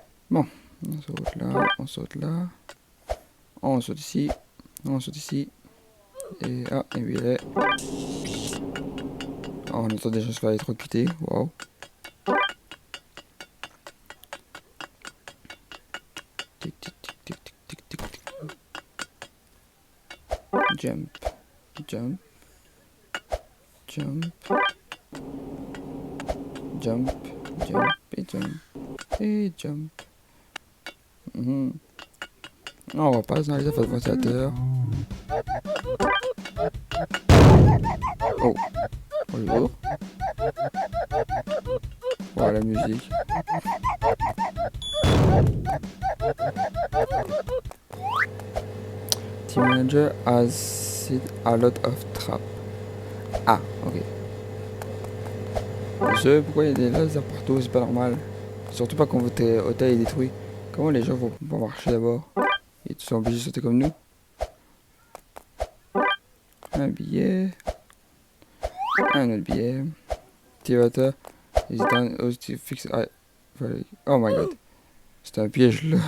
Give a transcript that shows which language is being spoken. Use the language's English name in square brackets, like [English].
[French] Bon, on saute là, on saute là. On saute ici, on saute ici. Et ah, et puis là. Oh, on entend des gens se faire électrocuter, waouh. Tic tic tic tic tic tic tic tic. [English] Jump, jump, jump, jump, jump et jump et jump. [French] On repasse dans les affaires de ventilateur. Oh, bonjour. Voilà la musique. [English] Team manager has set a lot of traps. Ah, ok. [French] Monsieur, pourquoi il y a des lasers partout? C'est pas normal. Surtout pas quand votre hôtel est détruit. Comment les gens vont pouvoir marcher d'abord? Ils sont obligés de sauter comme nous. Un billet. Un autre billet. Activateur. Fixe. [English] Oh my god. [French] C'est un piège là.